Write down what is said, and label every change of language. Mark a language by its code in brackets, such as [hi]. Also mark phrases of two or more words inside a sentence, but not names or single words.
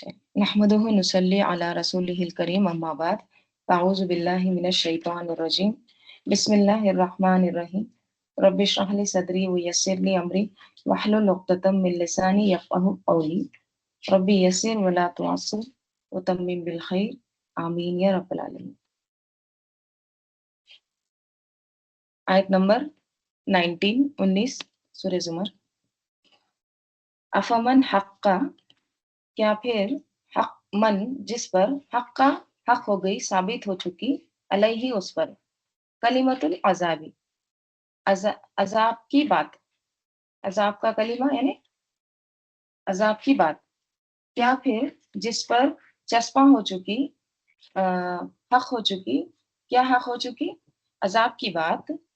[ar] نحمده ونصلي على رسوله الكريم أما بعد أعوذ بالله من الشيطان الرجيم بسم الله الرحمن الرحيم رب اشرح لي صدري ويسر لي أمري واحلل عقدة من لساني يفقهوا قولي رب يسر ولا تعسر وتمم بالخير آمين يا رب العالمين. [ur] آیت نمبر 19 سورہ زمر. [ar] أفمن حق, [ur] کیا پھر حق من جس پر حقا حق ہو گئی ثابت ہو چکی علیہ اس پر [ar] كلمة العذاب [ur] عذاب کی بات، عذاب کا کلمہ یعنی عذاب کی بات، کیا پھر جس پر چسپاں ہو چکی حق ہو چکی، کیا حق ہو چکی عذاب کی بات.